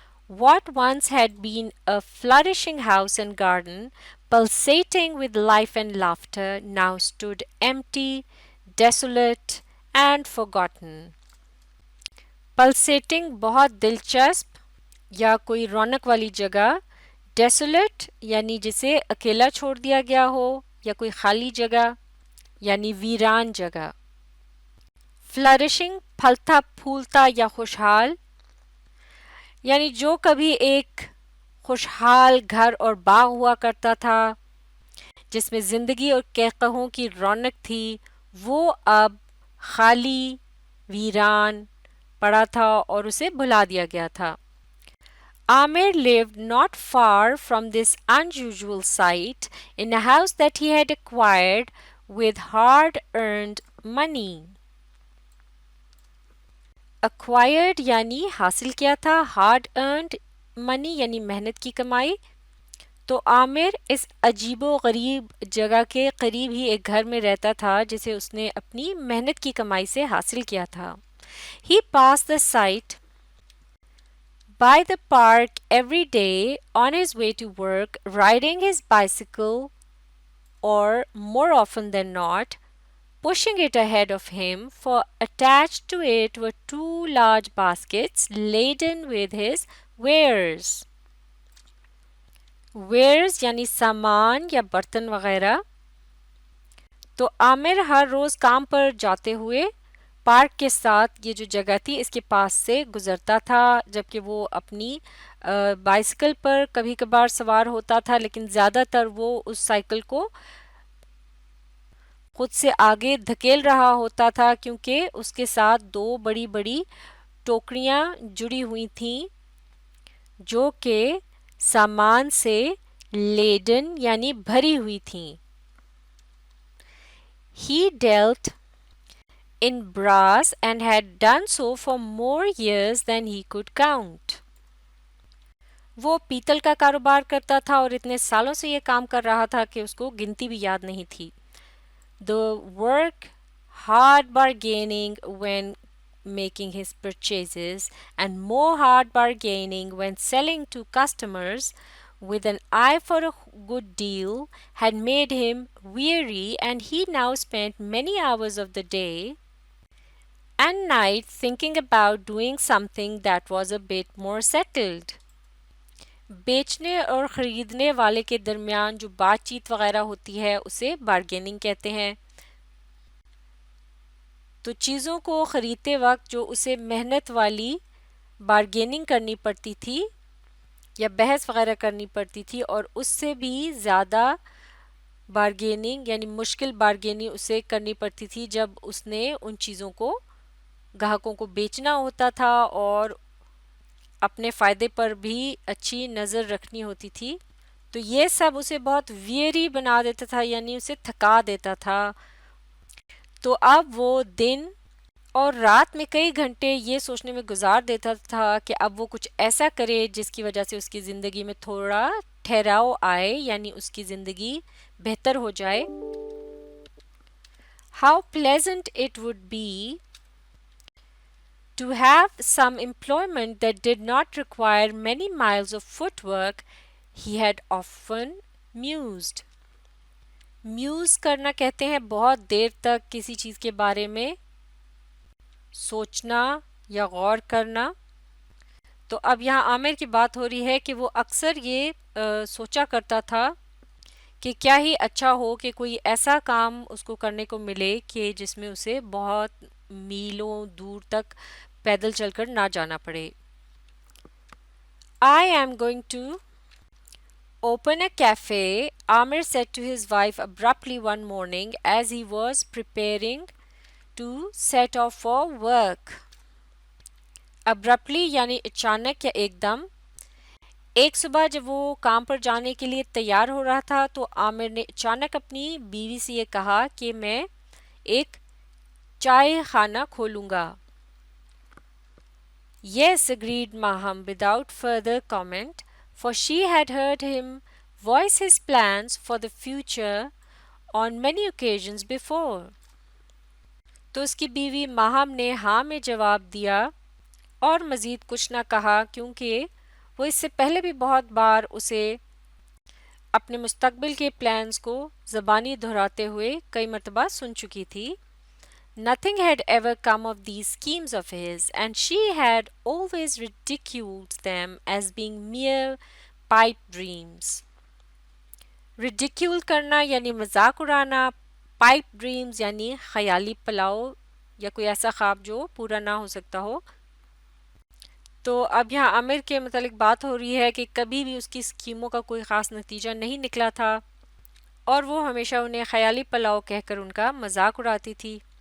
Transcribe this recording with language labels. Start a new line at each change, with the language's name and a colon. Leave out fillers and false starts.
English: What once had been a flourishing house and garden, pulsating with life and laughter, now stood empty, desolate, and forgotten.
Urdu: Pulsating بہت دلچسپ یا کوئی رونق والی جگہ، desolate یعنی جسے اکیلا چھوڑ دیا گیا ہو یا کوئی خالی جگہ یعنی ویران جگہ. فلرشنگ پھلتا پھولتا یا خوشحال، یعنی جو کبھی ایک خوشحال گھر اور باغ ہوا کرتا تھا جس میں زندگی اور قہقہوں کی رونق تھی، وہ اب خالی ویران پڑا تھا اور اسے بھلا دیا گیا تھا.
English: Aamer lived not far from this unusual sight in a house that he had acquired with hard-earned money.
Urdu: Acquired یعنی حاصل کیا تھا،
English: hard earned money
Urdu: یعنی محنت کی کمائی. تو عامر اس عجیب و غریب جگہ کے قریب ہی ایک گھر میں رہتا تھا جسے اس نے اپنی محنت کی کمائی سے حاصل کیا تھا.
English: He passed the site by the park every day on his way to work, riding his bicycle, or more often than not, pushing it ahead of him, for attached to it were two large baskets laden with his wares.
Urdu: Wares یعنی سامان یا برتن وغیرہ. تو عامر ہر روز کام پر جاتے ہوئے park کے ساتھ یہ جو جگہ تھی اس کے پاس سے گزرتا تھا، جبکہ وہ اپنی بائسیکل پر کبھی کبھار سوار ہوتا تھا، لیکن زیادہ تر وہ اس سائیکل کو خود سے آگے دھکیل رہا ہوتا تھا، کیونکہ اس کے ساتھ دو بڑی بڑی ٹوکریاں جڑی ہوئی تھیں جو کہ سامان سے لیڈن یعنی بھری ہوئی تھیں.
English: He dealt in brass and had done so for more years than he could count.
Urdu: وہ پیتل کا کاروبار کرتا تھا اور اتنے سالوں سے یہ کام کر رہا تھا کہ اس کو گنتی بھی یاد نہیں تھی.
English: The work, hard bargaining when making his purchases and more hard bargaining when selling to customers with an eye for a good deal, had made him weary, and he now spent many hours of the day and night thinking about doing something that was a bit more settled.
Urdu: بیچنے اور خریدنے والے کے درمیان جو بات چیت وغیرہ ہوتی ہے اسے بارگیننگ کہتے ہیں. تو چیزوں کو خریدتے وقت جو اسے محنت والی بارگیننگ کرنی پڑتی تھی یا بحث وغیرہ کرنی پڑتی تھی، اور اس سے بھی زیادہ بارگیننگ یعنی مشکل بارگیننگ اسے کرنی پڑتی تھی جب اس نے ان چیزوں کو گاہکوں کو بیچنا ہوتا تھا اور اپنے فائدے پر بھی اچھی نظر رکھنی ہوتی تھی. تو یہ سب اسے بہت ویری بنا دیتا تھا، یعنی اسے تھکا دیتا تھا. تو اب وہ دن اور رات میں کئی گھنٹے یہ سوچنے میں گزار دیتا تھا کہ اب وہ کچھ ایسا کرے جس کی وجہ سے اس کی زندگی میں تھوڑا ٹھہراؤ آئے، یعنی اس کی زندگی بہتر ہو جائے.
English: How pleasant it would be to have some employment that did not require many miles of footwork, he had often mused.
Urdu: Muse کرنا کہتے ہیں بہت دیر تک کسی چیز کے بارے میں سوچنا یا غور کرنا. تو اب یہاں عامر کی بات ہو رہی ہے کہ وہ اکثر یہ سوچا کرتا تھا کہ کیا ہی اچھا ہو کہ کوئی ایسا کام اس کو کرنے کو ملے کہ جس میں اسے بہت میلوں دور تک پیدل چل کر نہ جانا پڑے.
English: I am going to open a cafe, Aamer said to his wife abruptly one morning as he was preparing to set off for work.
Urdu: Abruptly یعنی اچانک یا ایک دم. ایک صبح جب وہ کام پر جانے کے لیے تیار ہو رہا تھا تو عامر نے اچانک اپنی بیوی سے یہ کہا کہ میں ایک چائے خانہ کھولوں گا.
English: Yes, agreed Maham without further comment, for she had heard him voice his plans for the future on many occasions before.
Urdu: تو اس کی بیوی ماہم نے ہاں میں جواب دیا اور مزید کچھ نہ کہا کیونکہ وہ اس سے پہلے بھی بہت بار اسے اپنے مستقبل کے پلانز کو زبانی دہراتے ہوئے کئی مرتبہ سن چکی تھی.
English: Nothing had ever come of these schemes of his, and she had always ridiculed them as being mere pipe dreams.
Urdu: Ridicule کرنا یعنی مذاق اڑانا،
English: pipe dreams
Urdu: یعنی خیالی پلاؤ یا کوئی ایسا خواب جو پورا نہ ہو سکتا ہو. تو اب یہاں عامر کے متعلق بات ہو رہی ہے کہ کبھی بھی اس کی اسکیموں کا کوئی خاص نتیجہ نہیں نکلا تھا اور وہ ہمیشہ انہیں خیالی پلاؤ کہہ کر ان کا مذاق اڑاتی تھی.